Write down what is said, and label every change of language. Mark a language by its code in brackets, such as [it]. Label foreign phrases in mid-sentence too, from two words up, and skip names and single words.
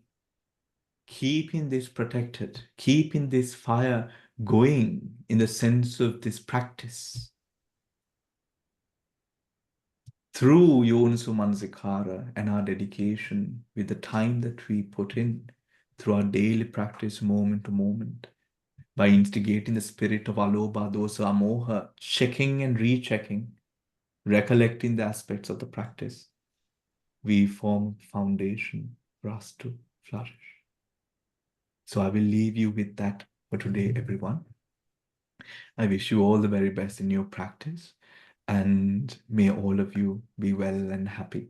[en] Keeping this protected, keeping this fire going in the sense of this practice. Through [pi] Yoniso Manasikara [en] and our dedication with the time that we put in through our daily practice moment to moment, by instigating the spirit of [pi] alobha, dosa, amoha, [en] checking and rechecking, recollecting the aspects of the practice, we form a foundation for us to flourish. So I will leave you with that for today, everyone. I wish you all the very best in your practice, and may all of you be well and happy.